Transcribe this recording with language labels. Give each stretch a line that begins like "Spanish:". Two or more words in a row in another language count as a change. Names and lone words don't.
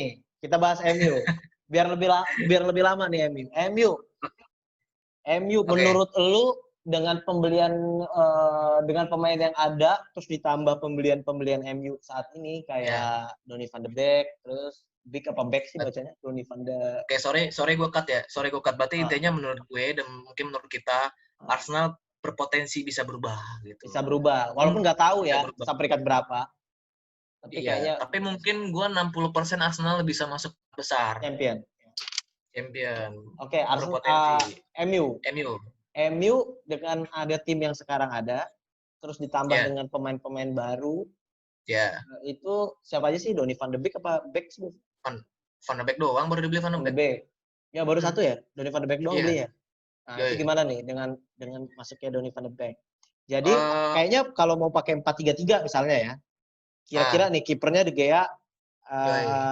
Indonesian: nih. Kita bahas MU. Biar lebih lama nih MU. MU Oke. menurut lu dengan pemain yang ada terus ditambah pembelian MU saat ini Ya. kayak Donny van de Beek, terus Big apa Beck sih bacanya? Donny van de Oke, sorry gue cut ya. Sorry gue cut. Berarti ah, intinya menurut gue dan mungkin menurut kita ah, Arsenal berpotensi bisa berubah bisa gitu. berubah. Walaupun Mungkin nggak tahu bisa ya berubah. sampai peringkat berapa, tapi Iya, kayaknya tapi mungkin gue 60% Arsenal bisa masuk besar. champion. Champion. Oke, Arsenal, Berpotensi. MU. MU. MU dengan ada tim yang sekarang ada, terus ditambah Ya, dengan pemain-pemain baru, ya. itu siapa aja sih? Donny van de Beek apa Beck sih? Van, Van de Beek doang baru dibeli Van de Van de Beek. Beek. Ya baru Hmm. satu ya, Donny van de Beek doang Iya. beli ya. Nah, itu Yoi. gimana nih dengan masuknya Donny van de Beek? Jadi Eh, kayaknya kalau mau pakai 4-3-3 misalnya ya, kira-kira ah, nih kipernya De Gea yoi.